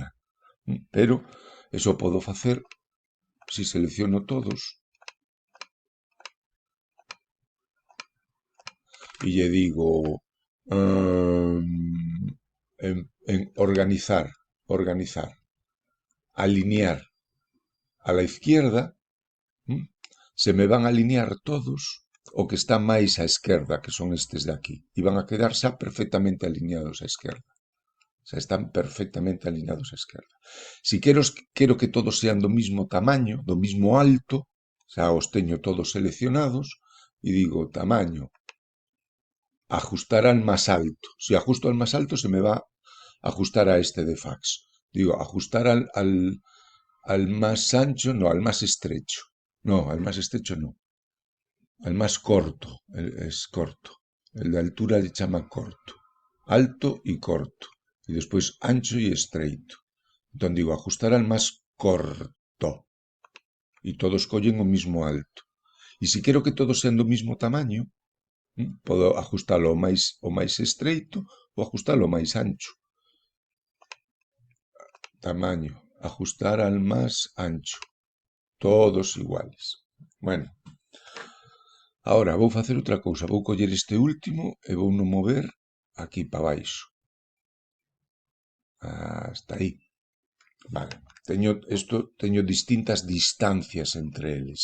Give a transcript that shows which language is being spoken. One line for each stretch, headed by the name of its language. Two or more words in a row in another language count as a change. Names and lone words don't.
Spanish: Pero eso
Galician: podo facer se selecciono todos e lle digo en organizar,
Spanish: alinear a la izquierda, se me van a alinear todos
Galician: o que está máis á esquerda, que son estes de aquí, e van a quedar xa perfectamente alineados á esquerda. Xa están perfectamente alineados á esquerda. Si quero que todos sean do mismo tamaño, do mismo alto, xa os teño todos seleccionados, e digo tamaño,
Spanish: ajustar al más alto. Si ajusto al más alto se me va a ajustar a este de fax. Digo, ajustar al más ancho, no, al más estrecho. No, al más estrecho no. Al más corto, es corto. El de altura le chama corto. Alto y corto. Y después ancho y estreito.
Galician: Entón digo,
Spanish: ajustar al más corto.
Galician: Y todos collen o mismo alto. E se quero que todos sean do mismo tamaño, podo ajustalo o máis estreito ou ajustalo o máis ancho.
Spanish: Tamaño, ajustar al más ancho. Todos iguales.
Galician: Bueno, agora vou facer outra cousa. Vou coller este último e vou no mover aquí para baixo. Hasta aí. Vale. Teño distintas distancias entre eles.